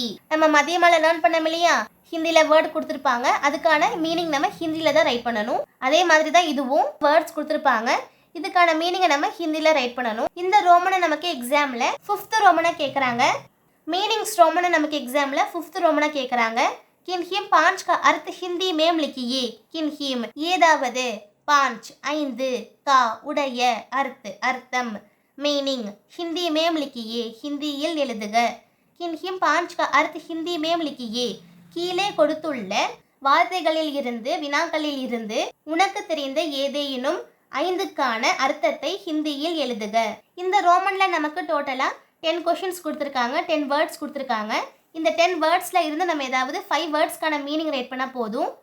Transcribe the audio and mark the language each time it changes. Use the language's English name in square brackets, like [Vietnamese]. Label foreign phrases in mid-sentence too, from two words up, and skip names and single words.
[Tamil] நம்ம மதியமால லேர்ன் பண்ணோம் இல்லையா, ஹிந்தியில் வேர்டு கொடுத்துருப்பாங்க, அதுக்கான மீனிங் நம்ம ஹிந்தியில் தான் ரைட் பண்ணணும். அதே மாதிரி தான் இதுவும் வேர்ட்ஸ் கொடுத்துருப்பாங்க, இதுக்கான மீனிங்கை நம்ம ஹிந்தியில் ரைட் பண்ணணும். இந்த ரோமனை நமக்கு எக்ஸாமில் 5th ரோமனை கேட்குறாங்க. மீனிங்ஸ் ரோமனை நமக்கு எக்ஸாமில் 5th ரோமனை கேட்குறாங்க. [Hindi] किन्हीं 5 का अर्थ हिंदी में लिखिए. [Tamil] கின் ஹீம் ஏதாவது, 5 5 का உடைய, அர்த் அர்த்தம், மீனிங் [Hindi] हिंदी में लिखिए [Tamil] ஹிந்தியில் எழுதுக. [Hindi] किन्हीं 5 का अर्थ हिंदी में लिखिए. [Tamil] கீழே கொடுத்துள்ள வார்த்தைகளில் இருந்து, வினாக்களில் இருந்து உனக்கு தெரிந்த ஏதேனும் 5க்கான அர்த்தத்தை ஹிந்தியில் எழுதுக. இந்த ரோமன்ல நமக்கு டோட்டலாக 10 கொஷின்ஸ் கொடுத்துருக்காங்க, 10 வேர்ட்ஸ் கொடுத்துருக்காங்க. இந்த 10 வேர்ட்ஸில் இருந்து நம்ம ஏதாவது 5 வேர்ட்ஸ்க்கான [English] meaning write [Tamil] பண்ணால் போதும்.